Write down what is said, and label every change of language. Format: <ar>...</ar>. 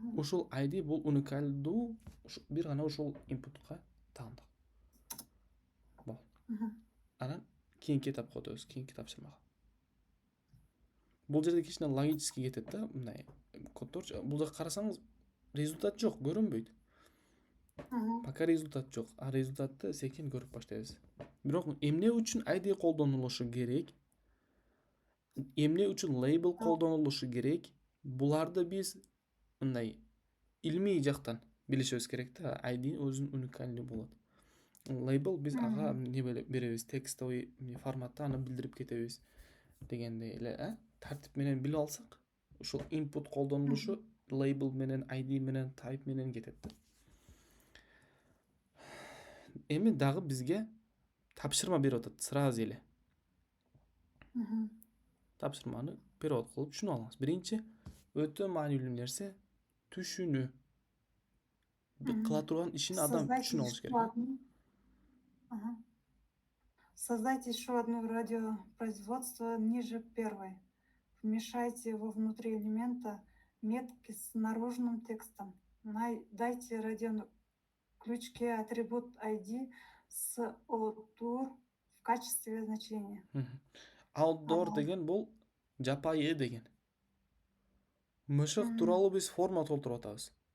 <ky>Ушул ID бул уникалдуу, бир гана ушул инпутка таандык. Бол. Анан кийинки этапка өтөбүз, кийинки тапшырмага. Бул жерде кичине логически кетет да, мындай коддор. Бул жакка карасаңыз, результат жок, көрүнбөйт. Пока результат жок, результатты секин көрүп баштайбыз. Бирок эмне үчүн ID колдонулушу керек? Эмне үчүн лейбл колдонулушу керек? Буларды биз мындай илмий жактан билишибиз керек да. ID өзүнүн уникальный болот. Лейбл биз ага эмне беребиз, текстовый форматта аны билдирип кетебиз дегендей эле, тартип менен билип алсак, ушул input колдонулушу лейбл менен, ID менен, type менен кетет да. Эми дагы бизге тапшырма берип атат сразу эле. Тапшырманы перевод кылып түшүнүп алыңыз. Биринчи өтө маанилүү нерсе түшүнүү. кыла турган ишин адам түшүнүп алыш керек. Ага.</ky> <ru>Создайте еще одно радиопроизводство ниже первой. Вмешайте во внутри элемента метки с наружным текстом. Дайте радиоключке атрибут ID с outdoor в качестве значения.</ru> <ky>Outdoor деген бул жапайы деген. Мышык тууралуу биз форма толтуруп атабыз.</ky>